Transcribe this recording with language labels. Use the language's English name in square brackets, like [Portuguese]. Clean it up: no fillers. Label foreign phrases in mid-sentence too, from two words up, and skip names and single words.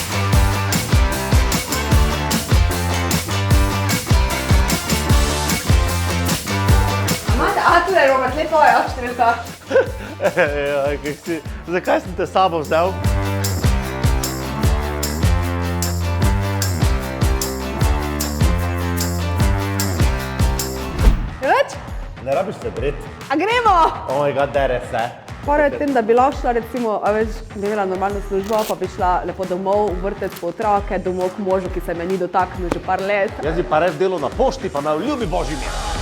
[Slovenian] A, tukaj, Robert, lepo je, številka. Zakaj sem te s sabo vzel? Več? Ne rabiš se bret. A gremo? [English] Oh my god, [Slovenian] dere se. Pora je tem, da bi lahko šla, recimo, a veš, bi imela normalno službo, pa bi šla lepo domov, v vrtec po otroke, domov k možu, ki se me ni dotaknil že par let. Jaz bi pa res delal na pošti, pa me ljubi božji mir.